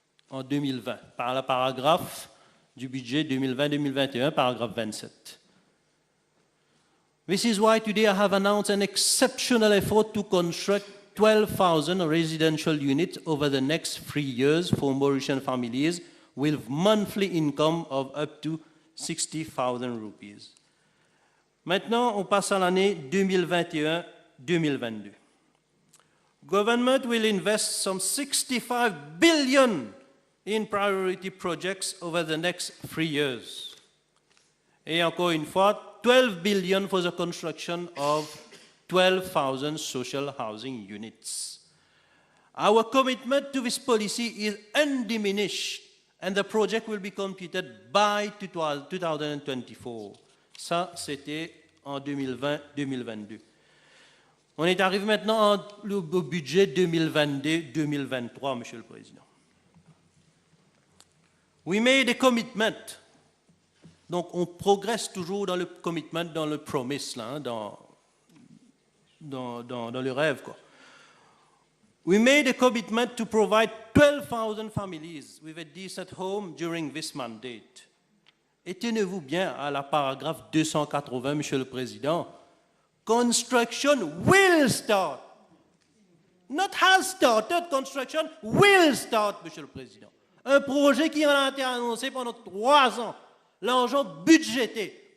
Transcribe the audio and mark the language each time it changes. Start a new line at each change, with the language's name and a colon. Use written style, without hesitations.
French: En 2020, par le paragraphe du budget 2020-2021, paragraphe 27.
English: This is why today I have announced an exceptional effort to construct 12,000 residential units over the next 3 years for Mauritian families with monthly income of up to 60,000 rupees.
French: Maintenant, on passe à l'année 2021-2022.
English: Government will invest some 65 billion in priority projects over the next 3 years.
French: Et encore une fois,
English: 12 billion for the construction of 12,000 social housing units. Our commitment to this policy is undiminished, and the project will be completed by 2024.
French: Ça, c'était en 2020-2022. On est arrivé maintenant au budget 2022-2023, Monsieur le Président.
English: We made a commitment.
French: Donc, on progresse toujours dans le commitment, dans le promise, là, hein, dans le rêve, quoi.
English: We made a commitment to provide 12,000 families with a decent home during this mandate.
French: Et tenez-vous bien à la paragraphe 280, Monsieur le Président.
English: Construction will start. Not has started, construction will start,
French: Monsieur le Président. Un projet qui en a été annoncé pendant 3 ans. L'argent budgété.